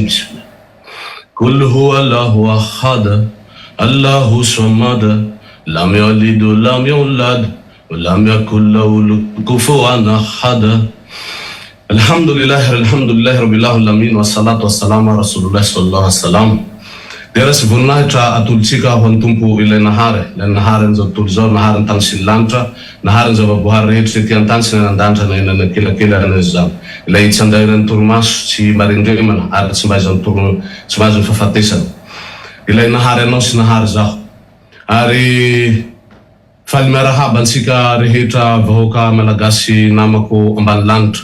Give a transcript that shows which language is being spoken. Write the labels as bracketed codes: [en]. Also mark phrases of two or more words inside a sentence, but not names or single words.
[ar] قل هو الله أحد الله الصمد لم يلد ولم يولد ولم يكن له كفوا أحد. الحمد لله رب العالمين والصلاة والسلام على رسول الله صلى الله عليه وسلم. [mg] Deras voninahitra atolotsika ho an'ny tompo ilay nahary ny zao tontolo zao, nahary ny tany sy ny lanitra, nahary ny zavaboahary rehetra ty an-tany sy nan-danitra na eny anakilakila anazy zany. Ilay tsy andahiran'ny toromaso, tsy marindremana ary tsy mbahazany fahafatesana. Ilay nahary anao sy nahary zaho. Ary faly miarahaba antsika rehetra vahoaka malagasy namako ambany lanitra.